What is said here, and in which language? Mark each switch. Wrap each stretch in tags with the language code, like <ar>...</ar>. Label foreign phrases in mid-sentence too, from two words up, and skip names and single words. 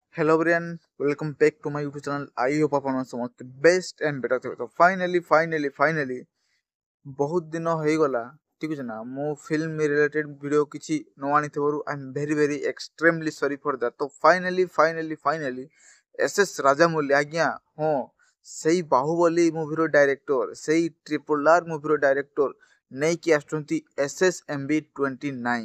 <en>Hello everyone, welcome back to my YouTube channel. I hope</en> <or>ଆପଣ ସମସ୍ତେ</or> <en>best and better</en> <or>ଥିବେ। ତ ଫାଇନାଲି ବହୁତ ଦିନ ହେଇଗଲା, ଠିକ ଅଛି ନା, ମୁଁ</or> <en>film related video</en> <or>କିଛି ନ ଆଣିଥିବାରୁ</or> <en>I am very extremely sorry for that.</en> <or>ତ ଫାଇନାଲି ଏସ୍ ରାଜାମୌଲି, ଆଜ୍ଞା ହଁ, ସେଇ ବାହୁବଲି ମୁଭିର ଡାଇରେକ୍ଟର, ସେଇ RRR ମୁଭିର ଡାଇରେକ୍ଟର ନେଇକି ଆସୁଛନ୍ତି SSMB29।</or>